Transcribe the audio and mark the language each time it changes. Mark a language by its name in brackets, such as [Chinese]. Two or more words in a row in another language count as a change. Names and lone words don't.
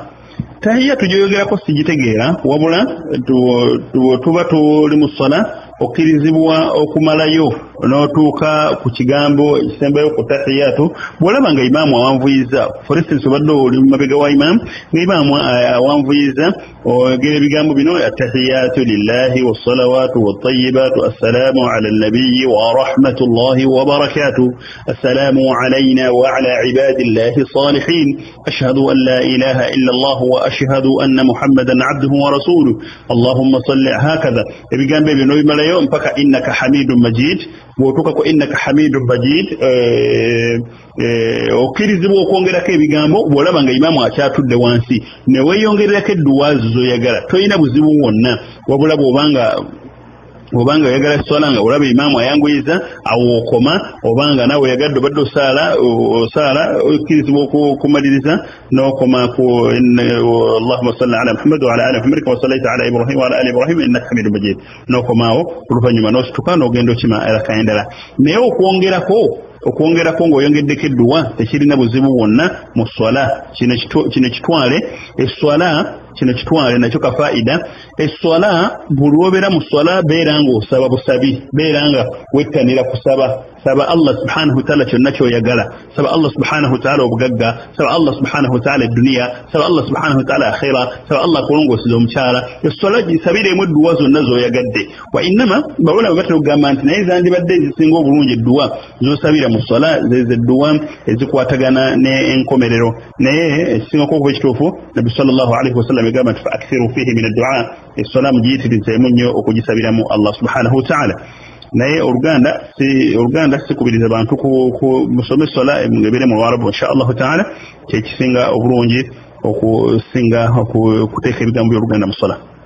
[Ganda] Tahiyatu gyoyogerako sigitegeera wabula tuba tuli mu ssala okkirizibwa okumalayo n'otuuka ku kigambo ekisembayo ku tahiyatu bw'olaba nga imaamu [Arabic] awanvuyiza [English] for instance [Ganda] obadde oli mabega wa imaamu nga imaamu awanvuyiza ogera ebigambo bino [Arabic] التحيات لله والصلوات والطيبات السلام على النبي ورحمة الله وبركاته السلام علينا وعلى عباد الله الصالحين أشهد أن لا إله إلا الله وأشهد أن محمدا عبده ورسوله اللهم صل هكذا [Ganda] ebigambo bino bimalayo mpaka [Arabic] إنك حميد مجيد [Ganda] bw'otuuka ku [Arabic] إنك حميد مجيد [Ganda] okkirizibwa okwongerako ebigambo bw'olaba nga imaamu akyatudde wansi ne weeyongererako edduwaazi z'oyagala toyina buzibu wonna wabula obanga oyagala swala nga olaba imaamu ayanguyiza awo okoma obanga nawe oyagadde obadde osaala okkirizibwa okumaliriza n'okoma ku [Arabic] اللهم صل على محمد وعلى آل محمد كما صليت على إبراهيم وعلى آل إبراهيم إنك حميد مجيد [Ganda] n'okomaawo oluvannyuma n'osituka n'ogenda okima eraka endala naye okwongerako ng'oyongeddeko edduwa tekirina buzibu bwonna mu swala kino kitwale esswala kino kitwale nakyo kafaida esswala buli obeera mu swala beera ng'osaba busabi beera nga wettanira kusaba saba [Arabic] الله سبحانه وتعالى [Ganda] kyonna kyoyagala saba [Arabic] الله سبحانه وتعالى [Ganda] obugagga saba [Arabic] الله سبحانه و [Ganda] ta'ala edduniya saba [Arabic] الله سبحانه وتعالى [Ganda] akhira saba Allah kulongooseza omukyala esswala gisabiremu edduwa zonna z'oyagadde [Arabic] وإنما [Ganda] bawulama batera okugamba nti naye zandibadde ezisinga obulungi edduwa z'osabira mu swala zezo edduwa ezikwatagana n'enkomerero naye ekisingako okuba ekituufu nabbi [Arabic] صلى الله عليه وسلم [Ganda] yagamba nti [Arabic] فأكثروا فيه من الدعاء [Ganda] esswala mugiyitirizeemu nnyo okugisabiramu Allah subhanahu wa ta'ala naye oluganda sikubiriza bantu musome sola ng'ebeere mu Lwarabu [Arabic] إن شاء الله تعالى [Ganda] kyekisinga obulungi okusinga okuteeka ebigambo by'oluganda mu sola.